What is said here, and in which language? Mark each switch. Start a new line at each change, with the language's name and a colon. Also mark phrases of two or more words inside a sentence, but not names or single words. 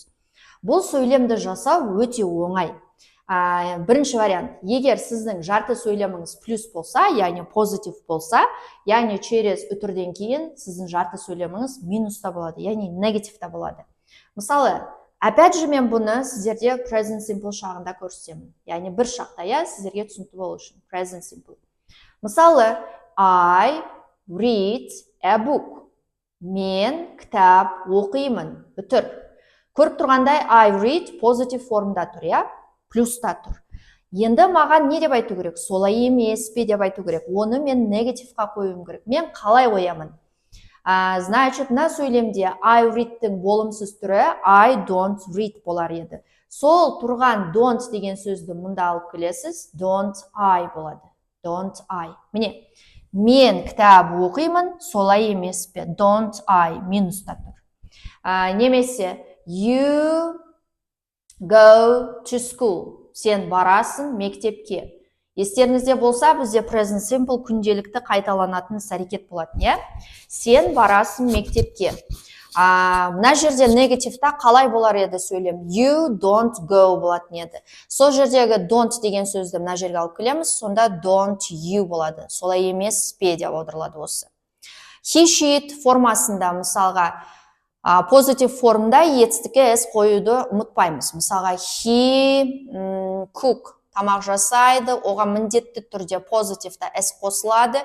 Kazakh: Бұл сөйлемді жасау өте оңай. Бірінші вариант, егер сіздің жарты сөйлеміңіз плюс болса, яғни позитив болса, яғни через үтірден кейін сіздің жарты сөйлеміңіз минуста болады, яғни негативта болады. Мысалы,
Russian: опять же
Kazakh: мен бұны сіздерде
English: present simple
Kazakh: шағында көрсетемін. Яғни бір шақта, сіздерге түсінікті болу үшін
English: present simple.
Kazakh: Мысалы,
English: I read a book.
Kazakh: Мен кітап оқимын. Үтір. Көріп тұрғандай
English: I read
Kazakh: позитив формда тұр, плюста тұр. Енді маған не деп айту керек? Солай емес пе деп айту керек. Оны мен негативқа қоюым керек. Мен қалай қоямын? Значит, мына сөйлемде
English: I read-
Kazakh: тің болымсыз түрі
English: I don't read
Kazakh: болар еді. Сол тұрған don't деген сөзді мұнда алып келесіз.
English: Don't I болады. Don't I.
Kazakh: Міне, мен кітап оқимын, солай емес пе?
English: Don't I
Kazakh: минуста тұр. Немесе
English: you go to school.
Kazakh: Сен барасың мектепке. Естеріңізде болса, бізде
English: present simple
Kazakh: күнделікті қайталанатын іс-әрекет болатын, Сен барасың мектепке. Мына жерде негативта қалай болар еді сөйлем?
English: You don't go
Kazakh: болатын еді. Сол жердегі don't деген сөзді мына жерге алып келеміз, сонда
English: don't you
Kazakh: болады. Солай емес пе деп аударылады осы.
English: He, she
Kazakh: формасында мысалға позитив формда етістікке s қоюды ұмытпаймыз. Мысалға
English: he cook
Kazakh: тамақ жасайды, оған міндетті түрде позитивта s қосылады.